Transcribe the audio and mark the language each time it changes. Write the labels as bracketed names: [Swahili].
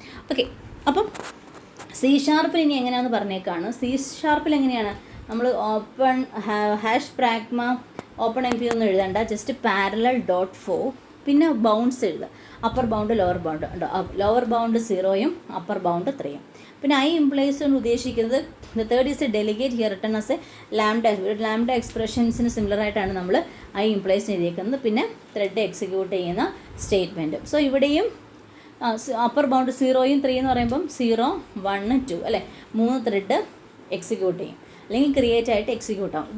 [Malayalam] Okay, അപ്പം C# ഇനി എങ്ങനെയാണെന്ന് പറഞ്ഞേക്കാണ്. C# എങ്ങനെയാണ് നമ്മൾ ഓപ്പൺ #pragma ഓപ്പൺ MP ഒന്നും എഴുതണ്ട, ജസ്റ്റ് parallel.4 പിന്നെ ബൗണ്ട്സ് എഴുതുക. അപ്പർ ബൗണ്ട് ലോവർ ബൗണ്ട് ഉണ്ടോ, ലോവർ ബൗണ്ട് 0യും അപ്പർ ബൗണ്ട് 3യും. പിന്നെ I implies കൊണ്ട് ഉദ്ദേശിക്കുന്നത് [English] the third is a delegate here written as a lambda [Malayalam] എക്സ്പ്രഷൻസിന് similar ആയിട്ടാണ് നമ്മൾ I implies എഴുതിയിരിക്കുന്നത്. പിന്നെ ത്രെഡ് എക്സിക്യൂട്ട് ചെയ്യുന്ന സ്റ്റേറ്റ്മെൻറ്റ്. സോ ഇവിടെയും അപ്പർ ബൗണ്ട് 0യും 3 എന്ന് പറയുമ്പം 0 1 2 അല്ലേ, 3 ത്രെഡ് എക്സിക്യൂട്ട് ചെയ്യും അല്ലെങ്കിൽ ക്രിയേറ്റ് ആയിട്ട് എക്സിക്യൂട്ട് ആവും.